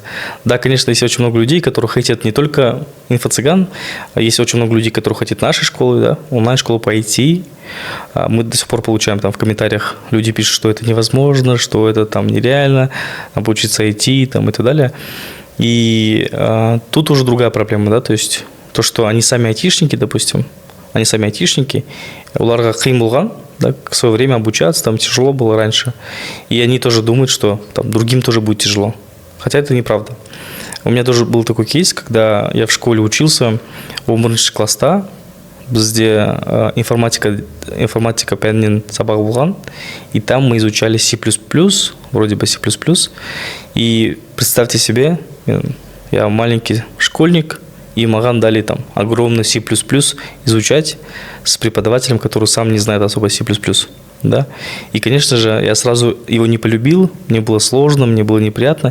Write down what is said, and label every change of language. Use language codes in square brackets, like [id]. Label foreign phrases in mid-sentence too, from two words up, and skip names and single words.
[ru] Да, конечно, есть очень много людей, которые хотят не только инфо-цыган, а есть очень много людей, которые хотят нашей школы, да, онлайн-школу по IT. Мы до сих пор получаем там в комментариях, люди пишут, что это невозможно, что это там нереально, обучиться IT там, и так далее. И тут уже другая проблема, да, то есть то, что они сами айтишники, допустим, они сами айтишники, [kk] уларга қиын болған, да, [ru] в свое время обучаться, там тяжело было раньше, и они тоже думают, что там другим тоже будет тяжело, хотя это неправда. У меня тоже был такой кейс, когда я в школе учился, в 11 класста, [kk] бізде информатика пәнінен сабақ болған, [ru] и там мы изучали C++, вроде бы C++, и представьте себе, я маленький школьник, и маған дали там огромный C++ изучать с преподавателем, который сам не знает особо C++. Да? И, конечно же, я сразу его не полюбил, мне было сложно, мне было неприятно.